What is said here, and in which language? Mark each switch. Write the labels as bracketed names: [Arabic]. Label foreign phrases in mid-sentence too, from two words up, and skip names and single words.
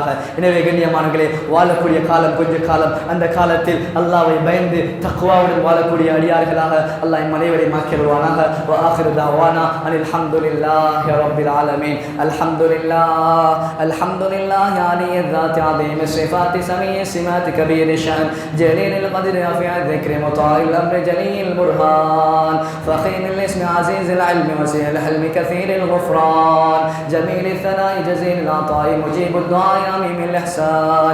[Tamil] எனவே கண்ணியமானவர்களே, வாழக்கூடிய காலம் கொஞ்ச காலம், அந்த காலத்தில் அல்லாஹ்வை பயந்து தக்வாவுடன் வாழக்கூடிய அடியார்களாக அல்லாஹ் எம் அனைவரையும் ஆக்கிடுவானாக. [Arabic] وآخر دعوانا أن الحمد لله رب العالمين. الحمد لله الحمد لله العلي ذات عظيم الصفات سميع السمات كبير الشأن جليل القدر رفيع الذكر مطاع الأمر جليل البرهان فخيم الاسم عزيز العلم وسيع الحلم كثير الغفران جميل الثناء جزيل العطاء مجيب الدعاء عميم الإحسان.